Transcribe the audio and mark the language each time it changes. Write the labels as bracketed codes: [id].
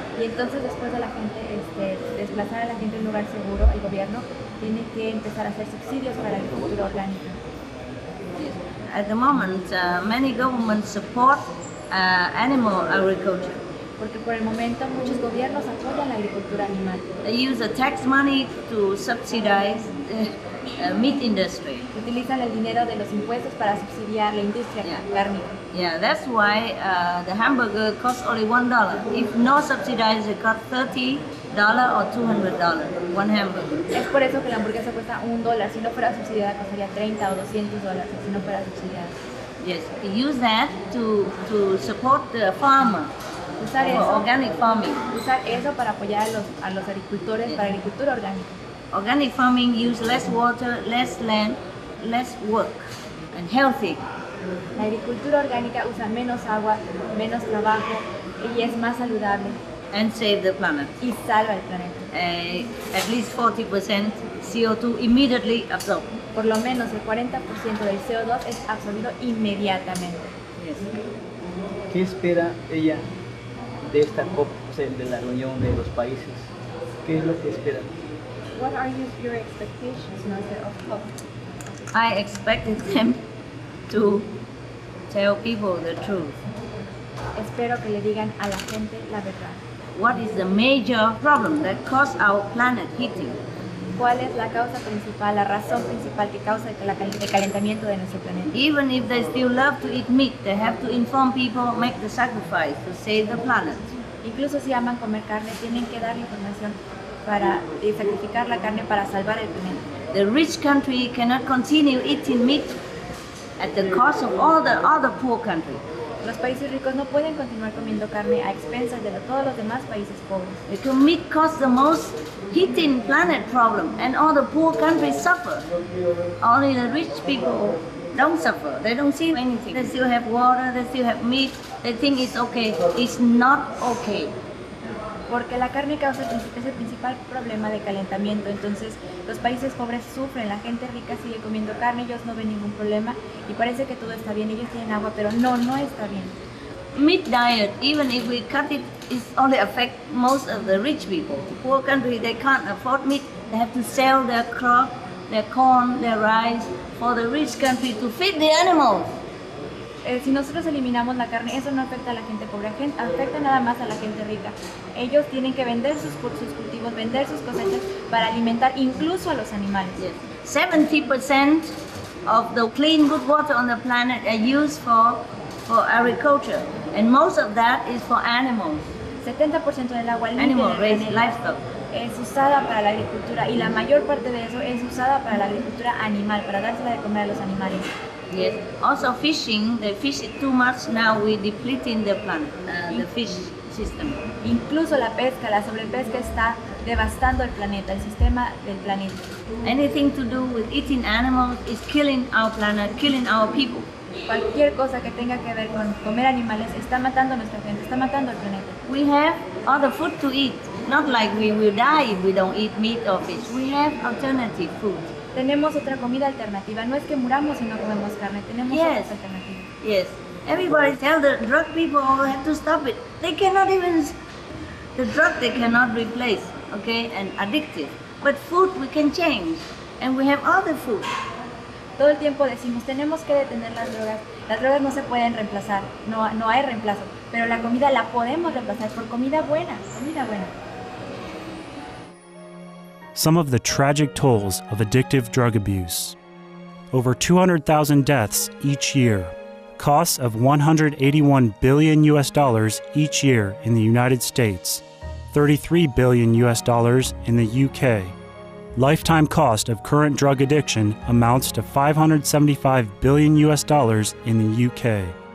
[es] Y entonces después de la gente desplazar a la gente a un lugar seguro, el gobierno tiene que empezar a hacer subsidios para la agricultura orgánica. [en] At the moment, many governments support animal agriculture. [es] Porque por el momento muchos gobiernos apoyan la agricultura animal. [en] They use the tax money to subsidize the meat industry. [es] Utilizan el dinero de los impuestos para subsidiar la industria cárnica. [en] Yeah, that's why the hamburger costs only $1. If no subsidized, it costs $30 or $200, one hamburger. [es] Es por eso que la hamburguesa cuesta $1. Si no fuera subsidiada costaría $30 o $200 si no fuera subsidiada. [en] Yes, use that to support the farmer [es] Usar [en] for [es] eso, [en] organic farming. [es] usar eso para apoyar a los agricultores para agricultura orgánica. [en] Organic farming use less water, less land, less work, and healthy. [es] La agricultura orgánica usa menos agua, menos trabajo y es más saludable [en] And save the planet. [es] y salva el planeta. [en] At least 40% CO2 immediately absorbed. [es] Por lo menos el 40% del CO2 es absorbido inmediatamente. [en] Yes. [es] ¿Qué espera ella de esta COP, o sea, de la reunión de los países? ¿Qué es lo que espera? [en] What are your expectations, Master, of COP? I expected them to tell people the truth. [es] Espero que le digan a la gente la verdad. [en] What is the major problem that caused our planet heating? [es] ¿Cuál es la causa principal, la razón principal que causa el calentamiento de nuestro planeta? [en] Even if they still love to eat meat, they have to inform people, make the sacrifice to save the planet. [es] Incluso si aman comer carne, tienen que dar la información para sacrificar la carne para salvar el planeta. [en] The rich country cannot continue eating meat at the cost of all the other poor countries. [es] Los países ricos no pueden continuar comiendo carne a expensas de todos los demás países pobres. [en] Because meat causes the most heating planet problem and all the poor countries suffer. Only the rich people don't suffer. They don't see anything. They still have water, they still have meat. They think it's okay. It's not okay. [es] Porque la carne causa es el principal problema de calentamiento. Entonces los países pobres sufren, la gente rica sigue comiendo carne, ellos no ven ningún problema y parece que todo está bien, ellos tienen agua, pero no está bien. [en] Meat diet, even if we cut it, it only affect most of the rich people. The poor country, they can't afford meat. They have to sell their crop, their corn, their rice for the rich country to feed the animals. [es] Si nosotros eliminamos la carne, eso no afecta a la gente pobre, afecta nada más a la gente rica. Ellos tienen que vender sus cultivos, vender sus cosechas para alimentar incluso a los animales. [en] Yes. 70% of the clean good water on the planet are used for agriculture, and most of that is for animals. [es] 70% del agua limpia [en] Animal [es] del [en] raised [es] planeta [en] livestock. [es] es usada para la agricultura y la mayor parte de eso es usada para la agricultura animal, para dársela de comer a los animales. [en] Yes. Also fishing, they fish it too much now. We're depleting the planet, the fish system. [es] Incluso la pesca, la sobrepesca está devastando el planeta, el sistema del planeta. [en] Anything to do with eating animals is killing our planet, killing our people. [es] Cualquier cosa que tenga que ver con comer animales está matando a nuestra gente, está matando al planeta. [en] We have other food to eat. Not like we will die if we don't eat meat or fish. We have alternative food. [es] Tenemos otra comida alternativa. No es que muramos si no comemos carne, tenemos otras alternativas. [en] Yes. Everybody tell the drug people have to stop it. They cannot even, the drug they cannot replace, okay, and addictive. But food we can change, and we have other food. [es] Todo el tiempo decimos, tenemos que detener las drogas. Las drogas no se pueden reemplazar, no hay reemplazo. Pero la comida la podemos reemplazar por comida buena, comida buena. [en] Some of the tragic tolls of addictive drug abuse. Over 200,000 deaths each year. Costs of $181 billion each year in the United States. $33 billion in the UK. Lifetime cost of current drug addiction amounts to $575 billion in the UK.